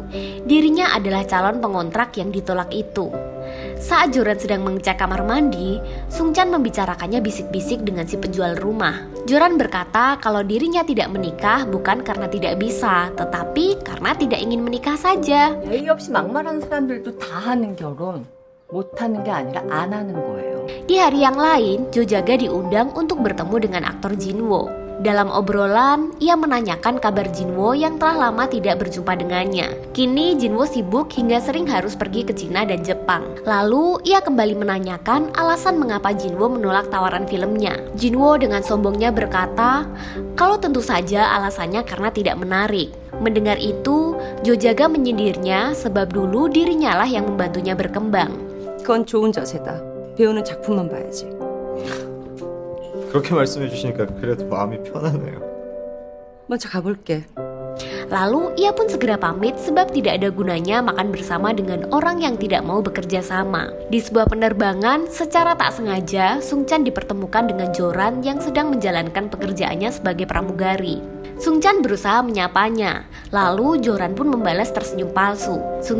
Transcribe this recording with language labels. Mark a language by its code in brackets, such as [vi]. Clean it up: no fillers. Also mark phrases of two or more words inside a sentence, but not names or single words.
[id] Dirinya adalah calon pengontrak yang ditolak itu. Saat Joran sedang mengecek kamar mandi, Sung Chan membicarakannya bisik-bisik dengan si penjual rumah. Joran berkata kalau dirinya tidak menikah bukan karena tidak bisa, tetapi karena tidak ingin menikah saja. [ko] 예의 없이 막말하는 사람들도 다 하는 결혼, 못 하는 게 아니라 안 하는 거예요. [id] Di hari yang lain, Jo Jaga diundang untuk bertemu dengan aktor Jinwo. Dalam obrolan, ia menanyakan kabar Jinwo yang telah lama tidak berjumpa dengannya. Kini Jinwo sibuk hingga sering harus pergi ke Cina dan Jepang. Lalu ia kembali menanyakan alasan mengapa Jinwo menolak tawaran filmnya. Jinwo dengan sombongnya berkata, kalau tentu saja alasannya karena tidak menarik. Mendengar itu, Jo Jaga menyindirnya sebab dulu dirinya lah yang membantunya berkembang. [ko] 그건 좋은 자세다. 배우는 작품만 봐야지. 그렇게 말씀해 주시니까 그래도 마음이 편하네요. 먼저 가볼게. [id] Lalu ia pun segera pamit sebab tidak ada gunanya makan bersama dengan orang yang tidak mau bekerja sama. Di sebuah penerbangan, secara tak sengaja Sung Chan dipertemukan dengan Joran yang sedang menjalankan pekerjaannya sebagai pramugari. Sung Chan berusaha menyapanya, lalu Joran pun membalas tersenyum palsu.